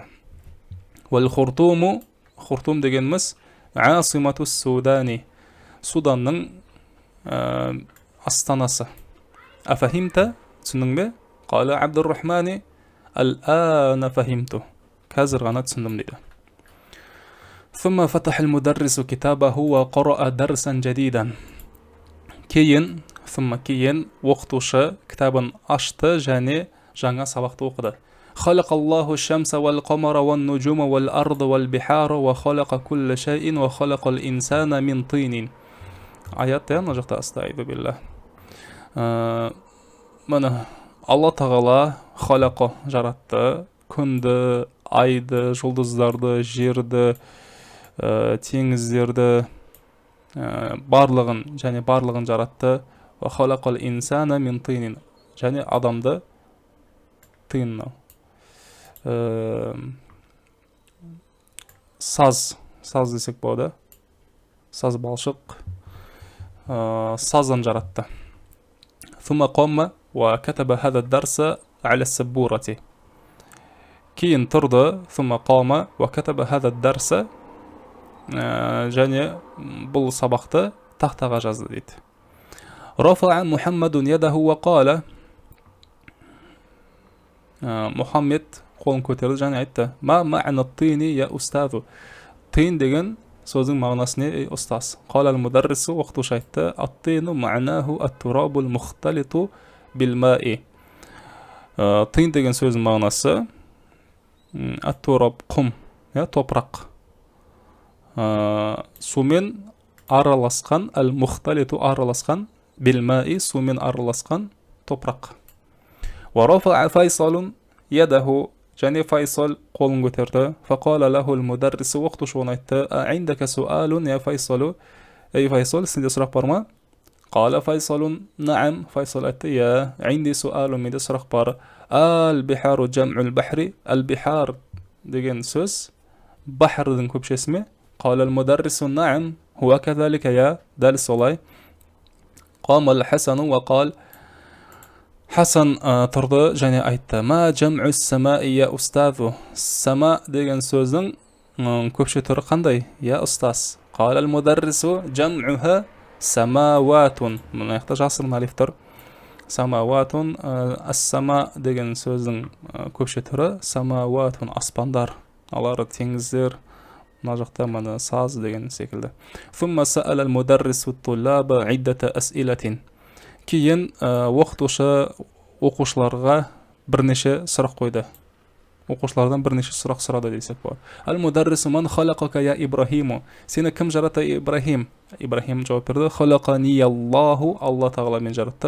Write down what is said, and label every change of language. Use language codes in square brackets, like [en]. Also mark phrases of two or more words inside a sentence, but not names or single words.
[ar] والخرطوم، خرطوم дегеніміз عاصمة السودان, [kk] Суданның астанасы. Афахимта, түсіндің бе? [ar] قال عبد الرحمن الآن فهمت, [kk] қазір ғана түсіндім дейді. [ar] ثم فتح المدرس كتابه وقرأ درسا جديدا. [kk] кейін оқытушы кітабын ашты және жаңа сабақты оқыды. [ar] خلق الله الشمس والقمر والنجوم والأرض والبحار وخلق كل شيء وخلق الإنسان من طين. [kk] Аят мына жақта астайду билlah. Мына Алла тағала халақо жаратты, күнді, айды, жұлдыздарды, жерді, теңіздерді, барлығын жаратты. [ar] وخلق الإنسان من طين, [kk] және адамды тиннау. Саз десек болады. Саз балшық, саздан жаратты. [ar] ثم قام وكتب هذا الدرس على السبورة. [kk] кейін тұрды, [ar] ثم قام وكتب هذا الدرس, [kk] және бұл сабақты тақтаға жазды дейді. [ar] رفع محمد يده وقال, [kk] Мұхаммед қолын көтерді және айтты: [ar] ما معنى الطين يا أستاذ. [kk] Тин деген сөздің мағынасы не, ұстаз? [ar] قال المدرس, [kk] оқытушы айтты: [ar] الطين معناه التراب المختلط بالماء. [kk] Тин деген сөздің мағынасы at-turab, құм, топырақ. Сумен араласқан, al-mukhtalitu араласқан, bil-ma'i сумен араласқан топырақ. [ar] ورفع فيصل يده, [kk] және Файсал қолын көтерді. [ar] فقال له المدرس, [kk] оқытушы оны айтты: [ar] أعندك سؤال يا فيصل. [kk] Ей Файсал, сенде сұрақ бар ма? [ar] قال فيصل نعم. [kk] Файсал айтты: [ar] يا عندي سؤال, [kk] менде сұрақ бар. [ar] البحار جمع البحر. [kk] Ал-бихар деген сөз бахрдың көпшесі ме? [ar] قال المدرس نعم هو كذلك, [kk] я дәл солай. [ar] قام الحسن وقال, [kk] Хасан тұрды және айтты: [ar] ما جمع سماء يا أستاذ. [kk] Сама деген сөздің көпше түрі қандай, я ұстаз? [ar] قال المدرس جمعها سماوات. [kk] Мұны аяқта жасырын алиф тұр. [ar] سماوات. [kk] Ас-сама деген сөздің көпше түрі самаватун, аспандар. Алары теңіздер. Мына жақта мына саз деген секілді. [ar] ثم سأل المدرس الطلاب عدة أسئلة. [kk] кейін оқытушы оқушыларға бірнеше сұрақ қойды. Оқушылардан бірнеше сұрақ сұрады десек болады. [ar] المدرس من خلقك يا إبراهيم. [kk] Сені кім жаратты, Ибрахим? Ибрахим жауап берді: [ar] خلقني الله, [kk] Алла тағала мен жаратты.